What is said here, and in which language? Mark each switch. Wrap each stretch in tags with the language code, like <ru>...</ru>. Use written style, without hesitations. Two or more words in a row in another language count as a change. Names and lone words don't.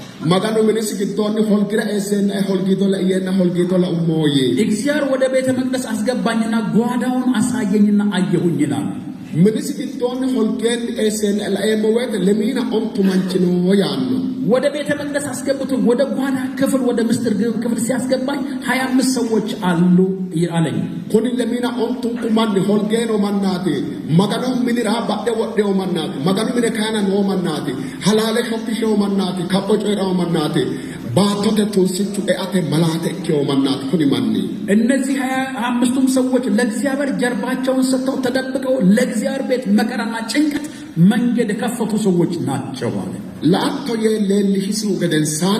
<sid>magano minisi gitoni holgira esen holgido la yena holgido la umoye</sid> <am>እግዚአብሔር ወደ ቤተ መቅደስ አስገባኝና ጓዳውን አሳየኝና አየሁኝ ይላል</am> <sid>minisi gitoni holgen esen la emowet lemina ontu manchino yaano</sid> <am>ወደ ቤተ መቅደስ አስገብቶ ወደ ጓዳ ክፍል ወደ ምስጢር ክፍል ሲያስገባኝ 25 ሰዎች አሉ አለኝ</am> <sid>koni lemina ontu kumani holgeno mannati magano minira badde wodde mannati magano mine kana no mannati halale shoppisho mannati kappo coyrawo mannati ባቶተ ቶንሲቹ አተ መላተ ከው ማናት ኩኒ ማኒ</sid> <am>እነዚህ 25ቱም ሰዎች ለእግዚአብሔር ጀርባቸውን ሰጥተው ተደብቀው ለእግዚአብሔር ቤት መከራና ጭንቀት መንገድ ከፈቱ ሰዎች ናቸው አለ</am> <sid>ላቶ የለልሽሱ ገደንሳን</sid>